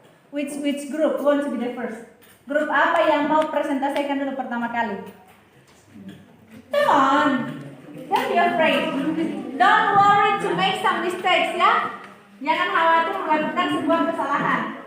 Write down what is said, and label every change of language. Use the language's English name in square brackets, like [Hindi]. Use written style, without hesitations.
[English] Which group want to be the first? [Indonesian] Grup apa yang mau presentasikan dulu pertama kali? [English] Come on, don't be afraid. Don't worry to make some mistakes ya. [Indonesian] Jangan khawatir melakukan sebuah kesalahan.